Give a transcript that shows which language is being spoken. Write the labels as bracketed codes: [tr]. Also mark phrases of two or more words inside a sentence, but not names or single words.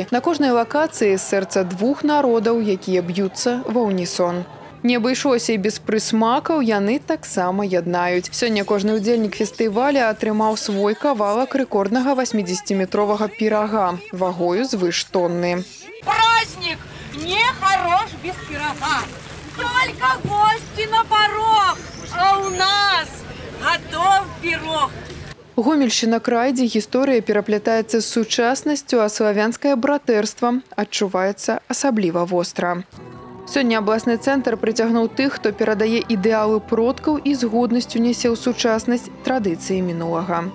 [be] На кожнай лакацыі сэрца двух народаў, якія б'юцца ва ўнісон. Не абышлося і без прысмакаў, яны таксама яднаюць. Сёння кожны ўдзельнік фестываля атрымаў свой кавалак рэкорднага 80-метровага пірага вагою звыш тонны. [ru] Праздник не хорош без пирога, только гости на порог, а у нас готов пирог. [be] Гомельшчына край, дзе гісторыя пераплятаецца з сучаснасцю, а славянскае братэрства адчуваецца асабліва востра. Сёння абласны цэнтр прыцягнуў тых, хто перадае ідэалы продкаў і з годнасцю нясе ў сучаснасць традыцыі мінулага.